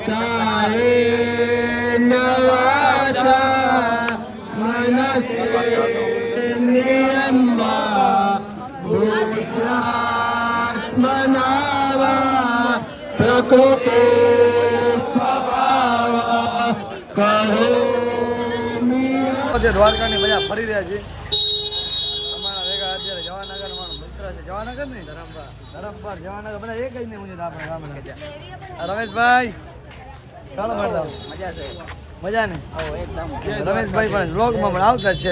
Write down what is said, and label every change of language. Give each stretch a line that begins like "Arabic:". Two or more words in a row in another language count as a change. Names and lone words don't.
Sanskrit: कायेन वाचा मनस्तेन्द्रियं वा बुद्ध्यात्मना वा प्रकृते स्वभावः करोमि.
Gujarati: દ્વારકાની મજા ફરી રહ્યા છે. અમારા ભેગા અત્યારે જવાનગર મારો મિત્ર છે. જવાનગર નહીં, ધરમપર જવાનગર બધા એક જ નહીં. મુજે આપણે ગામના રમેશભાઈ ચાલો મળતા. મજા ને રમેશભાઈ પણ બ્લોગમાં પણ આવતા જ છે.